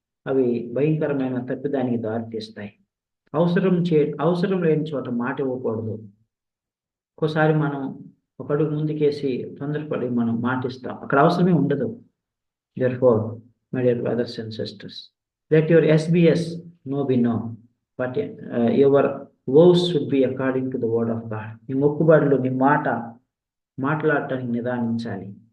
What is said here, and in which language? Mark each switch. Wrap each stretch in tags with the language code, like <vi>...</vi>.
<te>అవి భయంకరమైన తప్పిదానికి దారితీస్తాయి. అవసరం లేని చోట మాట ఇవ్వకూడదు. ఒక్కోసారి మనం ఒక అడుగు ముందుకేసి తొందరపడి మనం మాటిస్తాం, అక్కడ అవసరమే ఉండదు.</te> <en>Therefore, my dear brothers and sisters, let your SBS no be no, but your vows should be according to the word of God.</en> <te>నీ మొక్కుబడులు, నీ మాట్లాడటానికి నిదానించాలి.</te>